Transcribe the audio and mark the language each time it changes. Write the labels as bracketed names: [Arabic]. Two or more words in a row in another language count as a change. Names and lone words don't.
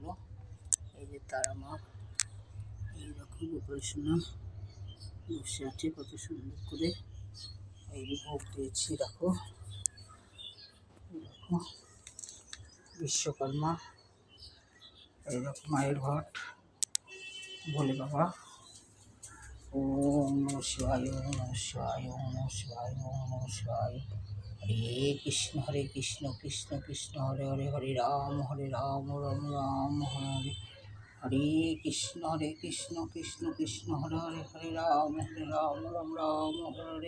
[Bangla] এই যে তারা মা এইরকম উপাসনা বসে আছে কত সুন্দর করে। এই ভোগ দিয়েছি, দেখো বিশ্বকর্মা। এইরকম মায়ের ঘট, ভোলে বাবা। [Sanskrit] ওম নমঃ শিবায়, ওম নমঃ শিবায়, ওম নমঃ শিবায়, ওম নমঃ শিবায়। হরে কৃষ্ণ কৃষ্ণ কৃষ্ণ হরে হরে, হরে রাম রাম রাম হরে হরে, কৃষ্ণ কৃষ্ণ কৃষ্ণ হরে হরে, হরে রাম রাম রাম হরে হরে।